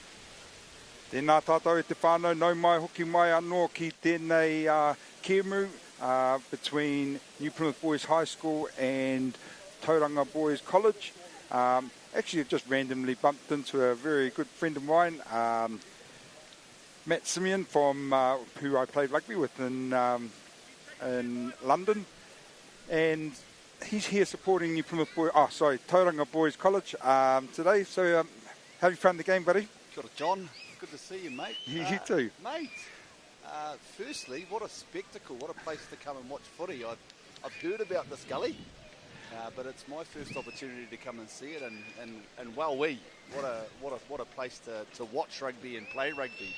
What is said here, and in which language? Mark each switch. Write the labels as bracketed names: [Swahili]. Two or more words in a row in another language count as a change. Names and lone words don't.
[Māori] Tēnā tātou e te whānau, nau mai hoki mai anō ki tēnei kēmu [English] between New Plymouth Boys High School and Tauranga Boys College. Actually, I've just randomly bumped into a very good friend of mine, Matt Simeon, from who I played rugby with in London, and he's here supporting New Plymouth Tauranga Boys College today. So, how have you found the game, buddy? [Māori] Kia ora, [English] John. Good to see you, mate. You too. Mate, firstly, what a spectacle. What a place to come and watch footy. I've heard about this gully, but it's my first opportunity to come and see it, and wowee, what a place to watch rugby and play rugby.